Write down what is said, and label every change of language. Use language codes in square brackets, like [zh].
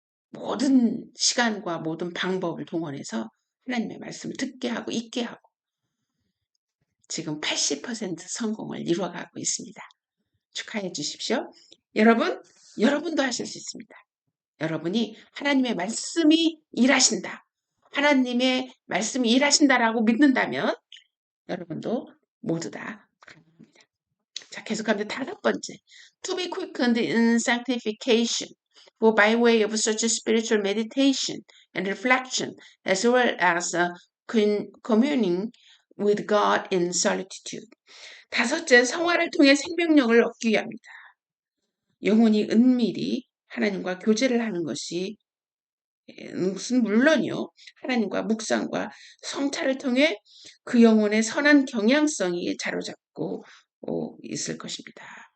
[ko] 모든 시간과 모든 방법을 동원해서 하나님의 말씀을 듣게 하고 읽게 하고 지금 80% 성공을 이루어가고 있습니다. 축하해 주십시오. 여러분도 하실 수 있습니다. 여러분이 하나님의 말씀이 일하신다. 하나님의 말씀이 일하신다라고 믿는다면 여러분도 모두 다 가능합니다. 자, 계속합니다. 다섯 번째. [en] To be quickened in sanctification. For by way of such spiritual meditation and reflection, as well as communing with God in solitude. [ko] 다섯째, 성화를 통해 생명력을 얻기 위함이다. 영혼이 은밀히 하나님과 교제를 하는 것이 물론이요. 하나님과 묵상과 성찰을 통해 그 영혼의 선한 경향성이 자로잡고 있을 것입니다.